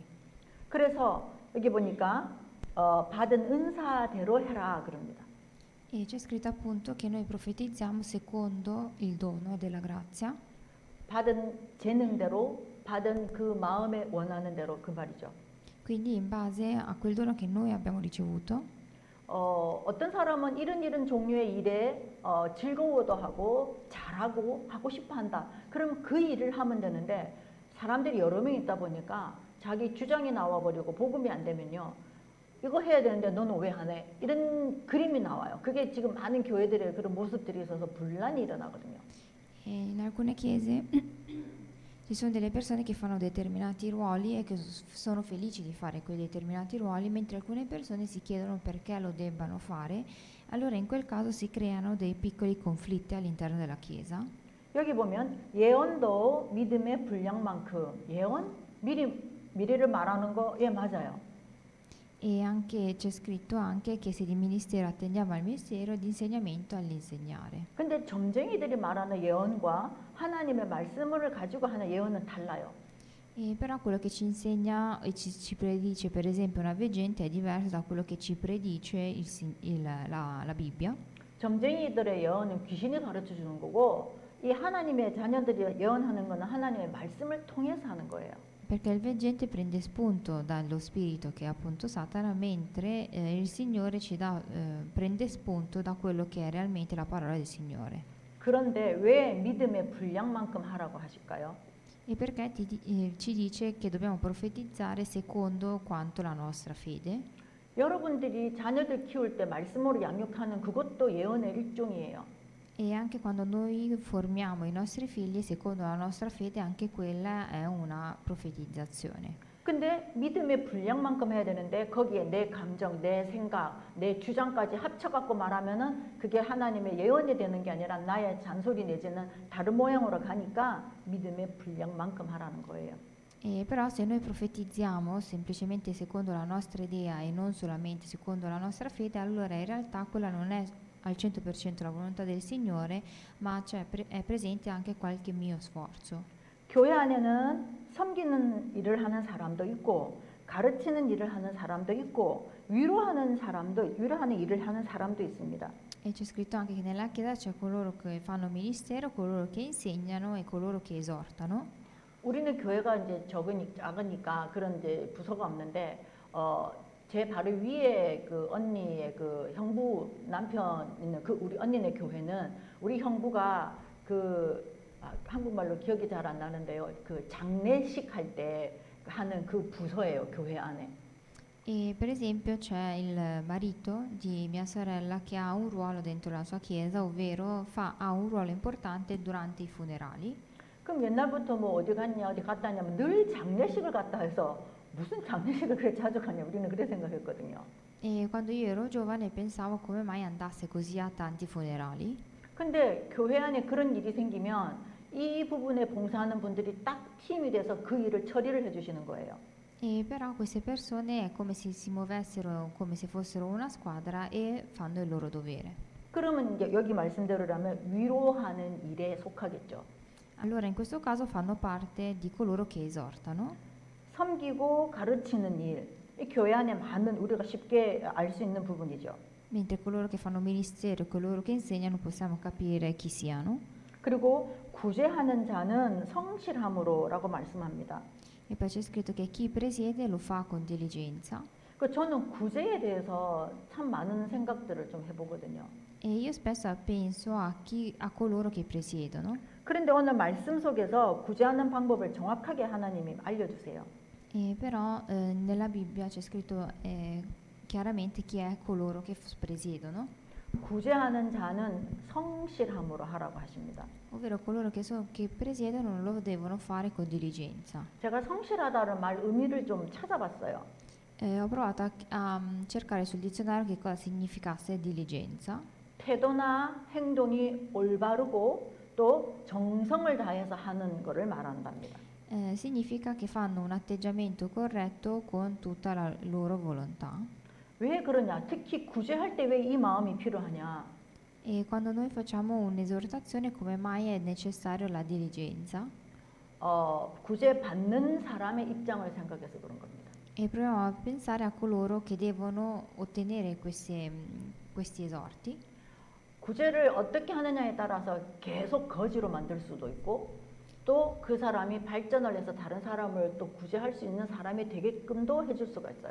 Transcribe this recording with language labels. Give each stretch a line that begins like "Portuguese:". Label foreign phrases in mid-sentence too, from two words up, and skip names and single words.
Korean: 그래서 여기 보니까 받은 은사대로 해라 그럽니다.
Italian: E c'è scritto appunto che noi profetizziamo secondo il dono della grazia,
Korean: 받은 재능대로 받은 그 마음에 원하는 대로 그 말이죠.
Italian: quindi in base a quel dono che noi abbiamo ricevuto.
Korean: 어떤 사람은 이런 종류의 일에 즐거워도 하고 잘하고 하고 싶어 한다. 그러면 그 일을 하면 되는데 사람들이 여러 명 있다 보니까 자기 주장이 나와버리고 복음이 안 되면요. 이거 해야 되는데 너는 왜 안 해? 이런 그림이 나와요. 그게 지금 많은 교회들의 그런 모습들이 있어서 분란이 일어나거든요.
Italian: E in alcune chiese ci sono delle persone che fanno determinati ruoli e che sono felici di fare quei determinati ruoli, mentre alcune persone si chiedono perché lo debbano fare. Allora in quel caso si creano dei piccoli conflitti all'interno della Chiesa.
Korean: 여기 보면 예언도 믿음의 분량만큼 예언? 미래를 말하는 거 예 맞아요.
Italian: E anche c'è scritto anche che se di ministero attendiamo al ministero, di insegnamento all'insegnare.
Korean: 근데 점쟁이들이 말하는 예언과 하나님의 말씀을 가지고 하는 예언은 달라요.
Italian: E però quello che ci insegna e ci predice per esempio una veggente è diverso da quello che ci predice la Bibbia.
Korean: 점쟁이들의 예언은 귀신이 가르쳐 주는 거고 이 하나님의 자녀들이 예언하는 거는 하나님의 말씀을 통해서 하는 거예요.
Italian: Perché il veggente prende spunto dallo spirito che è appunto Satana, mentre il Signore prende spunto da quello che è realmente la parola del Signore.
Korean: 그런데 왜 믿음의 분량만큼 하라고 하실까요?
Italian: E perché ci dice che dobbiamo profetizzare secondo quanto la nostra fede?
Korean: 여러분들이 자녀들 키울 때 말씀으로 양육하는 그것도 예언의 일종이에요.
Italian: E anche quando noi formiamo i nostri figli secondo la nostra fede, anche quella è una profetizzazione.
Korean: 근데 믿음의 분량만큼 해야 되는데 거기에 내 감정, 내 생각, 내 주장까지 합쳐갖고 말하면은 그게 하나님의 예언이 되는 게 아니라 나의 잔소리 내지는 다른 모양으로 가니까 믿음의 분량만큼 하라는 거예요.
Italian: E però se noi profetizziamo semplicemente secondo la nostra idea e non solamente secondo la nostra fede, allora in realtà quella non è al 100% la volontà del Signore, ma è presente anche qualche mio sforzo.
Korean: 교회 안에는 섬기는 일을 하는 사람도 있고 가르치는 일을 하는 사람도 있고 위로하는 일을 하는 사람도 있습니다.
Italian: E c'è scritto anche che nella Chiesa c'è coloro che fanno ministero, coloro che insegnano e coloro che esortano.
Korean: 우리는 교회가 이제 작으니까 그런 이제 부서가 없는데 제 바로 위에 그 언니의 그 형부 남편 있는 그 우리 언니네 교회는 우리 형부가 한국말로 기억이 잘 안 나는데요. 그 장례식 할 때 하는 그 부서예요, 교회 안에.
Italian: E per esempio c'è il marito di mia sorella che ha un ruolo dentro la sua chiesa, ovvero ha un ruolo importante durante i funerali.
Korean: 그럼 옛날부터 뭐 어디 갔냐 어디 갔다 왔냐면 늘 장례식을 갔다 해서 무슨 장례식을 그렇게 자주 가냐 우리는 그래 생각했거든요.
Italian: E quando io ero giovane pensavo come mai andasse così a tanti funerali.
Korean: 근데 교회 안에 그런 일이 생기면 이 부분에 봉사하는 분들이 딱 팀이 돼서 그 일을 처리를 해주시는 거예요.
Italian: E però queste persone è come se si muovessero come se fossero una squadra e fanno il loro dovere.
Korean: 그러면 이제 여기 말씀대로라면 위로하는 일에 속하겠죠.
Italian: Allora in questo caso fanno parte di coloro che esortano.
Korean: 섬기고 가르치는 일, 이 교회 안에 많은 우리가 쉽게 알 수 있는 부분이죠.
Italian: Mentre coloro che fanno ministero e coloro che insegnano possiamo capire chi siano.
Korean: 그리고 구제하는 자는 성실함으로라고 말씀합니다.
Italian: E poi c'è scritto che chi presiede lo fa con diligenza.
Korean: 저는 구제에 대해서 참 많은 생각들을 좀 해보거든요.
Italian: E io spesso penso a coloro che presiedono.
Korean: 그런데 오늘 말씀 속에서 구제하는 방법을 정확하게 하나님이 알려주세요.
Italian: E però nella Bibbia c'è scritto chiaramente chi è coloro che presiedono.
Korean: 구제하는 자는 성실함으로 하라고 하십니다.
Italian: ovvero coloro che presiedono lo devono fare con diligenza.
Korean: 제가 성실하다는 말 의미를 좀 찾아봤어요.
Italian: Ho provato a cercare sul dizionario che cosa significasse diligenza.
Korean: 태도나 행동이 올바르고 또 정성을 다해서 하는 것을 말한답니다.
Italian: Significa che fanno un atteggiamento corretto con tutta la loro volontà.
Korean: 왜 그러냐? 특히 구제할 때 왜 이 마음이 필요하냐?
Italian: E quando noi facciamo un'esortazione, come mai è necessario la diligenza?
Korean: 구제 받는 사람의 입장을 생각해서 그런 겁니다.
Italian: E proviamo a pensare a coloro che devono ottenere questi esorti.
Korean: 구제를 어떻게 하느냐에 따라서 계속 거지로 만들 수도 있고 또 그 사람이 발전을 해서 다른 사람을 또 구제할 수 있는 사람이 되게끔도 해줄 수가 있어요.